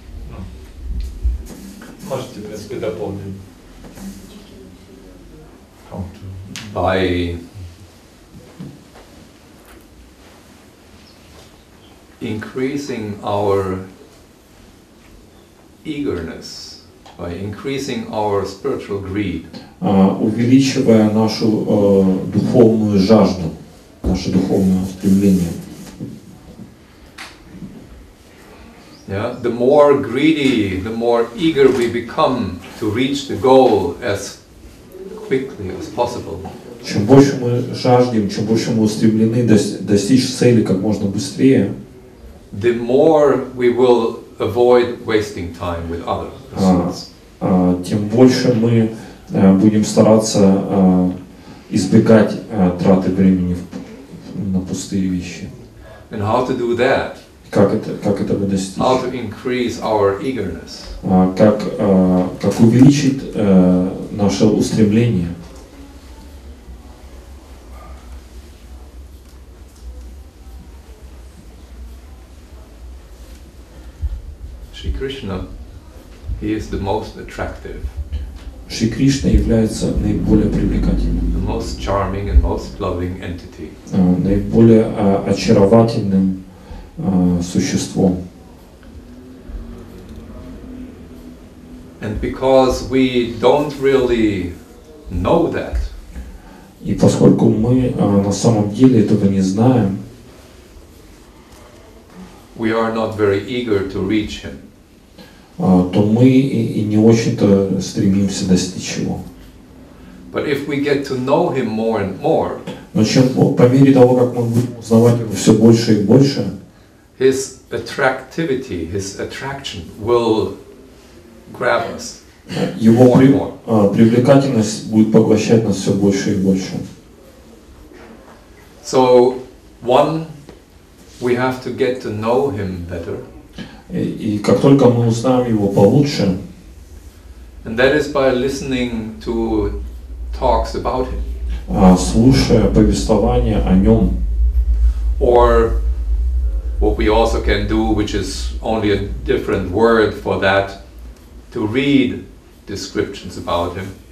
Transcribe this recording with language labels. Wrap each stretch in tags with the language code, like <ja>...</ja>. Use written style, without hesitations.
<ru>Ну, можете, в принципе, дополнить.</ru> <en>By increasing our eagerness, by increasing our spiritual greed,</en> <ru>увеличивая нашу духовную жажду, наше духовное стремление.</ru> <en>Yeah, the more greedy, the more eager we become to reach the goal as quickly as possible.</en> <ru>Чем больше мы жаждем, чем больше мы устремлены достичь цели как можно быстрее,</ru> <en>the more we will avoid wasting time with other pursuits.</en> <ru>Тем больше мы будем стараться избегать траты времени на пустые вещи.</ru> <en>And how to do that?</en> <ru>Как этого достичь?</ru> <en>How to increase our eagerness?</en> <ru>Как увеличить наше устремление?</ru> <en>Shri Krishna, he is the most attractive.</en> <ru>Шри Кришна является наиболее привлекательным,</ru> <en>The most charming and most loving entity.</en> <ru>Наиболее очаровательным существом.</ru> <en>And because we don't really know that,</en> <ru>И поскольку мы на самом деле этого не знаем,</ru> <en>we are not very eager to reach him.</en> <ru>То мы и не очень-то стремимся достичь его.</ru> <en>But if we get to know him more and more,</en> <ru>Но по мере того, как мы будем узнавать его все больше и больше,</ru> <en>his attractivity, his attraction will grab us</en> <ru>его</ru> <en>more and more.</en> <ru>привлекательность будет поглощать нас все больше и больше.</ru> <en>So, one, we have to get to know him better.</en> <ru>И как только мы узнаем его получше,</ru> <en>And that is by listening to talks about him.</en> <ru>Слушая повествование о нем,</ru> <en>Or what we also can do, which is only a different word for that, to read descriptions about him.</en>